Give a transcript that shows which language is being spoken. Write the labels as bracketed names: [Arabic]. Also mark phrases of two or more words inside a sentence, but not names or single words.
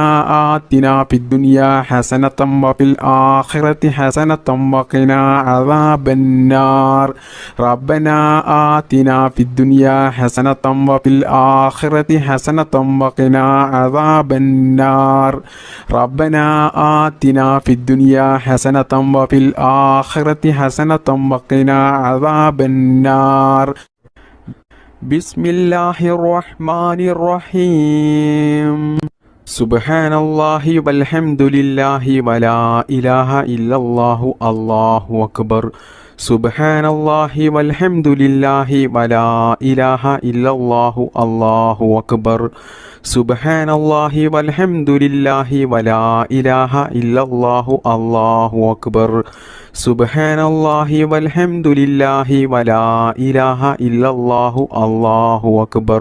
[Arabic] آتنا في الدنيا حسنة وفي الآخرة حسنة وقنا عذاب النار ربنا آتنا في الدنيا حسنة وفي الآخرة حسنة وقنا عذاب النار ربنا آتنا في الدنيا حسنة وفي الآخرة حسنة وقنا عذاب النار بسم الله الرحمن الرحيم سبحان الله والحمد لله ولا إله إلا الله الله أكبر سبحان الله والحمد لله ولا إله إلا الله الله أكبر. سبحان الله والحمد لله ولا إله إلا الله الله أكبر. سبحان الله والحمد لله ولا إله إلا الله الله أكبر.